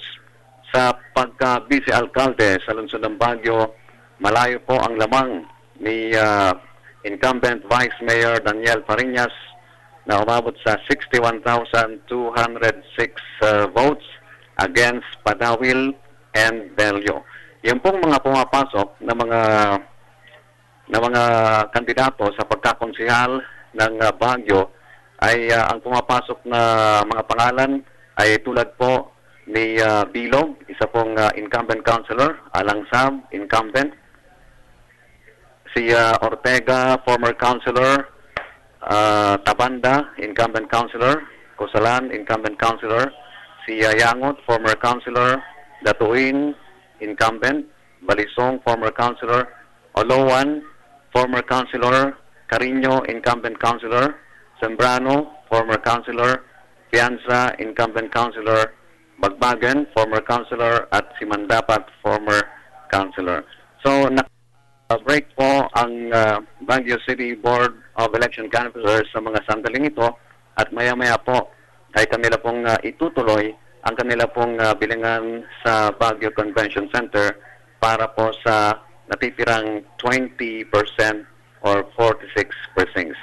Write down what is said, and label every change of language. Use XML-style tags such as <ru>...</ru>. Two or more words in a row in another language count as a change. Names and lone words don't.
<tl>Sa pagka-vice-alkalde sa lungsod ng Baguio, malayo po ang lamang ni</tl> <en>incumbent Vice Mayor</en> <tl>Daniel Fariñas na umabot sa 61,206</tl> <en>votes against</en> <tl>Padawil and Belio. Yung pong mga pumapasok na mga kandidato sa pagkakonsehal ng Baguio ay ang pumapasok na mga pangalan ay tulad po ni Bilog, isa pong</tl> <en>incumbent councilor,</en> <tl>Alang Sam, incumbent,</tl> <en>si Ortega, former councilor, Tabanda, incumbent councilor, Cosalan, incumbent councilor, si Yangot, former councilor, Datuin, incumbent, Balisong, former councilor, Olowan, former councilor, Carino, incumbent councilor, Sembrano, former councilor, Pianza, incumbent councilor, Bagbagan, former councilor, at si Mandapat, former councilor.</en> <tl>So, break po ang Baguio City Board of Election Canvassers sa mga sandaling ito at maya-maya po ay kanila pong itutuloy ang kanila pong bilangan sa Baguio Convention Center para po sa natitirang 20% or 46 precincts.</tl>